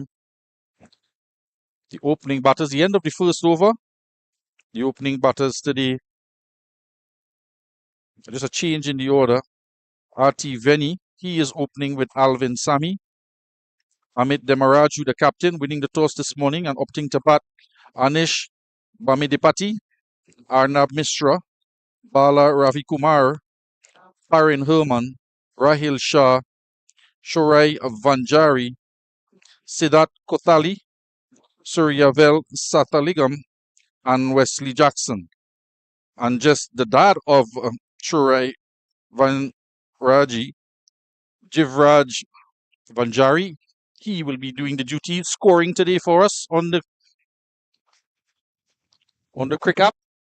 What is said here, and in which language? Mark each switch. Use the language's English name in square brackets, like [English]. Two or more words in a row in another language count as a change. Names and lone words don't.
[English] The opening batters, the end of the first over. The opening batters today. Just a change in the order. R.T. Veni, he is opening with Alvin Sami. Amit Demaraju, the captain, winning the toss this morning and opting to bat Anish Bamidipati, Arnab Mishra, Bala Ravikumar, Farin Herman, Rahil Shah, Shorai Vanjari, Siddharth Kothali, Suryavel Sataligam, and Wesley Jackson. And just the dad of Shorai Vanraji, Jivraj Vanjari, he will be doing the duty, scoring today for us on the Crick app.